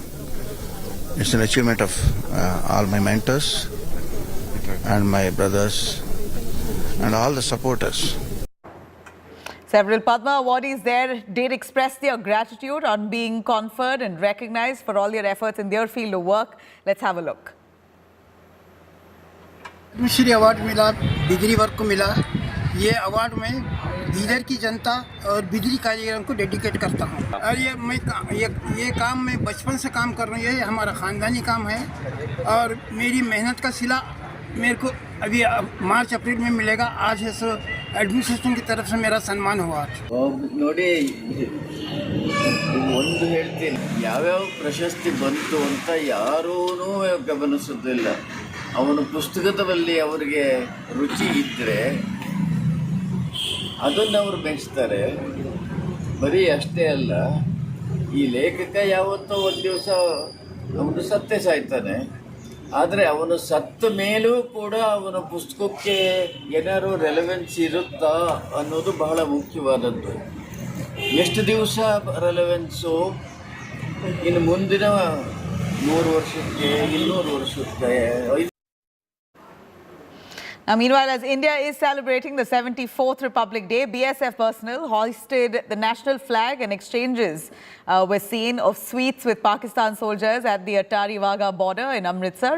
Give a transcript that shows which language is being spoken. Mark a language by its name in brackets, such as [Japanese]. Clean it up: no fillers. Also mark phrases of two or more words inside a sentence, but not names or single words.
[English] It's an achievement of all my mentors and my brothers and all the supporters. Several Padma awardees there did express their gratitude on being conferred and recognized for all their efforts in their field of work. Let's have a look. [Hindi] पद्मश्री अवार्ड मिला, बिजली वर्क को मिला। ये अवार्ड मैं बीदर की जनता और बिजली कारीगरों को डेडिकेट करता हूँ। और ये काम मैं बचपन से काम कर रही हूँ। ये हमारा ख़ानदानी काम है और मेरी मेहनत का सिला मेरे को अभी मार्च अप्रैल में मिलेगा। आज है सो एडमिनिस्ट्रेशन की तरफ से मेरा सम्मान हुआ। [Kannada] ನೋಡಿ ಒಂದು ಹೇಳ್ತೀನಿ, ಯಾವ್ಯಾವ ಪ್ರಶಸ್ತಿ ಬಂತು ಅಂತ ಯಾರೂ ಗಮನಿಸೋದಿಲ್ಲ. ಅವನ ಪುಸ್ತಕದಲ್ಲಿ ಅವರಿಗೆ ರುಚಿ ಇದ್ದರೆ ಅದನ್ನು ಅವರು ಮೆಚ್ತಾರೆ. ಬರೀ ಅಷ್ಟೇ ಅಲ್ಲ, ಈ ಲೇಖಕ ಯಾವತ್ತೋ ಒಂದು ದಿವಸ ಅವನು ಸತ್ತೇ ಸಾಯ್ತಾನೆ. ಆದರೆ ಅವನು ಸತ್ತ ಮೇಲೂ ಕೂಡ ಅವನ ಪುಸ್ತಕಕ್ಕೆ ಏನಾದ್ರು ರೆಲೆವೆನ್ಸ್ ಇರುತ್ತಾ ಅನ್ನೋದು ಬಹಳ ಮುಖ್ಯವಾದದ್ದು. ಎಷ್ಟು ದಿವಸ ರೆಲೆವೆನ್ಸು, ಇನ್ನು ಮುಂದಿನ 100 ವರ್ಷಕ್ಕೆ, 200 ವರ್ಷಕ್ಕೆ. [English] Now, meanwhile, as India is celebrating the 74th Republic Day, BSF personnel hoisted the national flag and exchanges were seen of sweets with Pakistan soldiers at the Attari Wagah border in Amritsar.